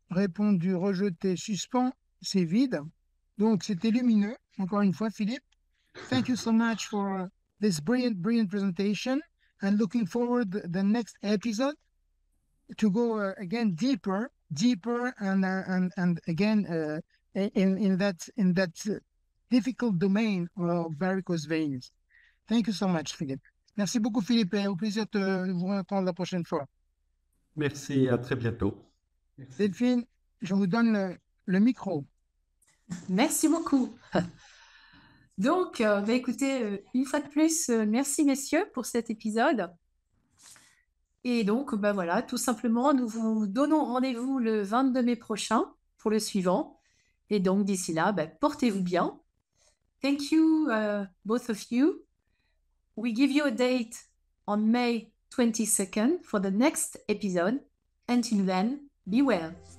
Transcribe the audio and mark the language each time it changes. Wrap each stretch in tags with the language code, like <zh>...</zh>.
<fr>Répondu, rejeté, suspens. C'est vide. Donc, c'était lumineux. Encore une fois, Philippe.</fr> <en>Thank you so much for this brilliant presentation. And looking forward the next episode to go again deeper and again in that difficult domain of varicose veins. Thank you so much, Philippe.</en> <fr>Merci beaucoup, Philippe, et au plaisir de vous entendre la prochaine fois. Merci, à très bientôt. Delphine, je vous donne le micro. Merci beaucoup. Donc, écoutez, une fois de plus, merci messieurs pour cet épisode. Et donc, voilà, tout simplement, nous vous donnons rendez-vous le 22 mai prochain pour le suivant. Et donc, d'ici là, portez-vous bien.</fr> <en>Thank you, both of you. We give you a date on May 22nd for the next episode. Until then, be well.</en>